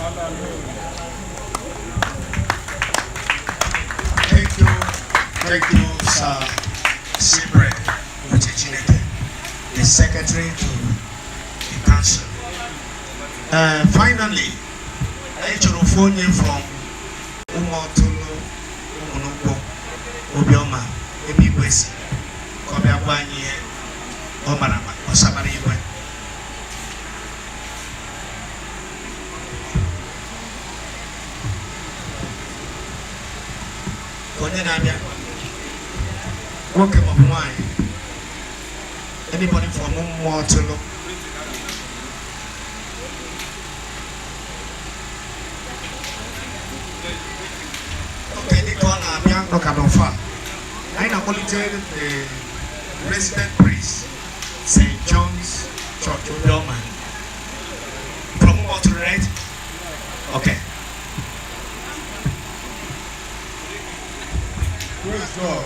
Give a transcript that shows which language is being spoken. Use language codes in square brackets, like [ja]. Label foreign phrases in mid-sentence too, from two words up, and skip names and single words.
[en] Thank you, Sir Sibre Uchichineke, the Secretary to the Council. Finally, I should phone you from Umotulu, Umunuko, Obioma, Ebiwesi, Kobiabanye, Omarama, Osabariwe. Okay, wine. Anybody from Umotulu? Okay, they call Abiang Nokanofa. I am only telling the resident priest, St. John's Church, Obioma. From Umotulu, right? Okay. Praise God.